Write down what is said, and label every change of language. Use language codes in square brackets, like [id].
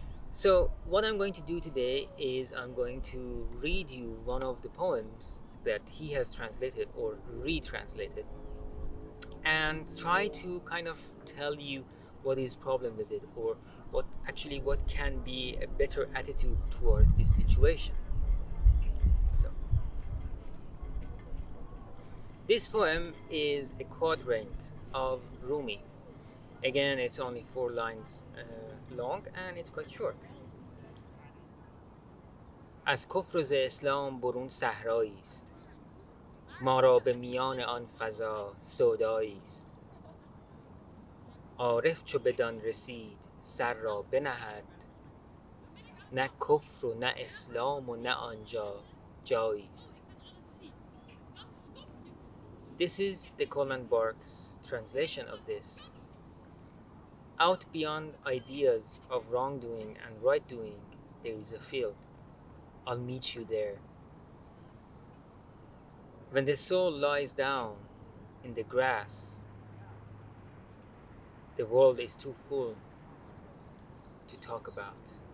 [en] So, what I'm going to do today is I'm going to read you one of the poems that he has translated or retranslated and try to kind of tell you what is problem with it, or what can be a better attitude towards this situation. So this poem is a quadrant of Rumi. Again, it's only 4 lines long and it's quite short. [fa] از کفر و ز اسلام برون صحرایی است، ما را به میان آن فضا سودایی است. عارف چو بدان رسید سر را بنهد، نه کفر و نه اسلام و نه آنجا جایی است. [en] This is the Coleman Barks translation of this. Out beyond ideas of wrongdoing and right doing, there is a field. I'll meet you there. When the soul lies down in the grass, the world is too full to talk about.